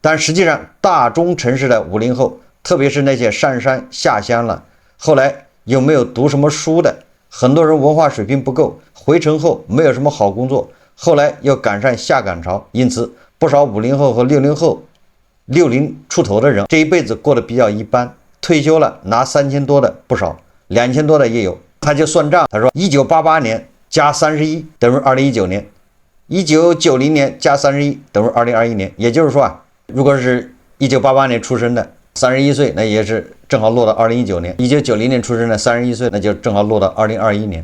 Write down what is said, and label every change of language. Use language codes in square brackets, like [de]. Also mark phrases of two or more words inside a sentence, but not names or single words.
[zh] 但實際上，大中城市的50後，特別是那些上山下鄉了，後來又沒有讀什麼書的，很多人文化水平不夠， 回城後沒有什麼好工作，後來又趕上下崗潮，因此不少50後和60後，60出頭的人這一輩子過得比較一般，退休了拿3000多的不少，2000多的也有。他就算賬，他說1988年加31等于2019年，1990年加31等于2021年。也就是說啊，如果是1988年出生的31岁，那也是正好落到2019年；1990年出生的31岁，那就正好落到2021年。